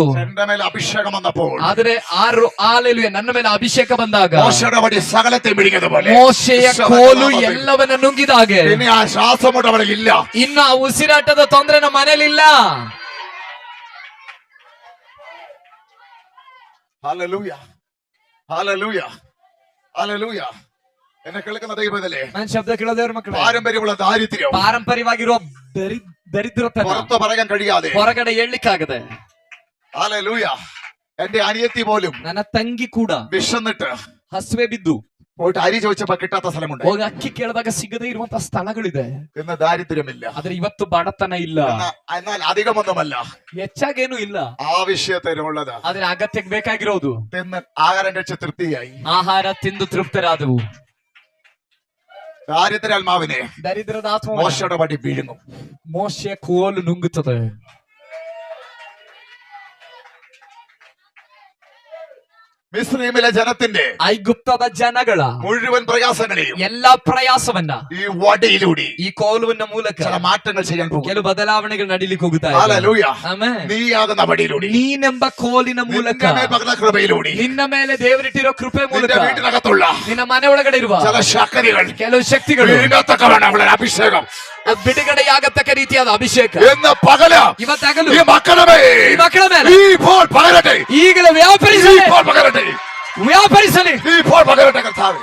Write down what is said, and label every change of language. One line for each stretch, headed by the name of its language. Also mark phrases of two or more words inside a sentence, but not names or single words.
Malayalam: എന്റെ മേലെ അഭിഷേകം വന്നപ്പോൾ,
Kannada: ಆದ್ರೆ ಹಾಲೆಲೂಯಾ, ನನ್ನ ಮೇಲೆ ಅಭಿಷೇಕ ಬಂದಾಗ
Malayalam: മോശയുടെ വടി സകലത്തെ വിഴുങ്ങിയതുപോലെ
Kannada: ಮೋಶೆಯ ಕೋಲು ಎಲ್ಲವನ್ನ ನುಂಗಿದಾಗೆ
Malayalam: ഇനി ആ ശ്വാസമുട്ട അവിടെ ഇല്ല.
Kannada: ಇನ್ನು ಆ ಉಸಿರಾಟದ ತೊಂದರೆ ನಮ್ಮ ಮನೇಲಿಲ್ಲ.
Malayalam: ഹല്ലേലൂയ, ഹല്ലേലൂയ, ഹല്ലേലൂയ. എന്നെ കേൾക്കുന്ന ദൈവത്തിലെ
Kannada: ನನ್ನ ಶಬ್ದ ಕೇಳದೇವ್ರ ಮಕ್ಕಳು,
Malayalam: പാരമ്പര്യമുള്ള ദാരിദ്ര്യം
Kannada: ಪಾರಂಪರ್ಯವಾಗಿರುವ ದರಿದ್ರತನ
Malayalam: പുറത്ത് പറയാൻ കഴിയാതെ,
Kannada: ಹೊರಗಡೆ ಹೇಳಲಿಕ್ಕಾಗದೆ,
Malayalam: ഹല്ലേലൂയ, എന്റെ അനിയത്തി പോലും
Kannada: ನನ್ನ ತಂಗಿ ಕೂಡ
Malayalam: വിശന്നിട്ട്
Kannada: ಹಸುವೆ ಬಿದ್ದು
Malayalam: പോയിട്ട് അരി ചോദിച്ചപ്പോ കിട്ടാത്ത സ്ഥലമുണ്ട്.
Kannada: ಹೋಗಿ ಅಕ್ಕಿ ಕೇಳಿದಾಗ ಸಿಗದೇ ಇರುವಂತಹ ಸ್ಥಳಗಳಿದೆ.
Malayalam: ഇന്ന് ദാരിദ്ര്യമില്ല,
Kannada: ಆದ್ರೆ ಇವತ್ತು ಬಡತನ ಇಲ್ಲ,
Malayalam: എന്നാൽ അധികമൊന്നുമല്ല,
Kannada: ಹೆಚ್ಚಾಗೇನು ಇಲ್ಲ,
Malayalam: ആവശ്യത്തിനുള്ളത്
Kannada: ಆದ್ರೆ ಅಗತ್ಯಕ್ಕೆ ಬೇಕಾಗಿರೋದು
Malayalam: തിന്ന് ആഹാരം കഴിച്ച് തൃപ്തിയായി.
Kannada: ಆಹಾರ ತಿಂದು ತೃಪ್ತರಾದವು.
Malayalam: ദാരിദ്ര്യാത്മാവിനെ
Kannada: ದರಿದ್ರದ ಆತ್ಮ
Malayalam: മോശയുടെ വടി വീഴുങ്ങും.
Kannada: ಮೋಶೆಯ ಕೋಲು ನುಂಗುತ್ತದೆ.
Malayalam: മിസ്രൈമിലെ ജനത്തിന്റെ
Kannada: ಐಗುಪ್ತದ ಜನಗಳ
Malayalam: മുഴുവൻ പ്രയാസങ്ങളെയും
Kannada: ಎಲ್ಲಾ ಪ್ರಯಾಸವನ್ನ
Malayalam: ഈ വടിയിലൂടെ
Kannada: ಈ ಕೋಲುವಿನ ಮೂಲಕ
Malayalam: ചില മാറ്റങ്ങൾ ചെയ്യാൻ പോകും.
Kannada: ಕೆಲವು ಬದಲಾವಣೆಗಳು ನಡೀಲಿಕ್ಕೆ ಹೋಗುತ್ತಾ ಇದೆ.
Malayalam: ഹല്ലേലൂയ.
Kannada: ಆಮೆನ್.
Malayalam: നീയാകുന്ന വടിയിലൂടെ,
Kannada: ನೀನೆಂಬ ಕೋಲಿನ ಮೂಲಕ,
Malayalam: നിന്റെ മേൽ പകർന്ന കൃപയിലൂടെ,
Kannada: ನಿನ್ನ ಮೇಲೆ ದೇವರಿಟ್ಟಿರೋ ಕೃಪೆ ಮೂಲಕ,
Malayalam: നിന്റെ വീട്ടിനകത്തുള്ള
Kannada: ನಿನ್ನ ಮನೆ ಒಳಗಡೆ ಇರುವ
Malayalam: ചില ശക്തികൾ
Kannada: ಕೆಲವು ಶಕ್ತಿಗಳು
Malayalam: വീഴത്തക്കവണ്ണം അവളുടെ അഭിഷേകം
Kannada: ಬಿಡುಗಡೆಯಾಗತಕ್ಕ ರೀತಿಯಾದ ಅಭಿಷೇಕ
Malayalam: എന്ന് പകല്
Kannada: ಇವತ್ತಾಗಲು
Malayalam: ഈ മക്കളുടെ മേൽ
Kannada: ಮಕ್ಕಳ ಮೇಲೆ
Malayalam: ഇപ്പോൾ പകരട്ടെ,
Kannada: ಈಗಲೇ ವ್ಯಾಪರಿಸಲಿ,
Malayalam: ഇപ്പോൾ പകരട്ടെ,
Kannada: ವ್ಯಾಪರಿಸಲಿ.
Malayalam: ഇപ്പോൾ പകരട്ടെ കർത്താവേ.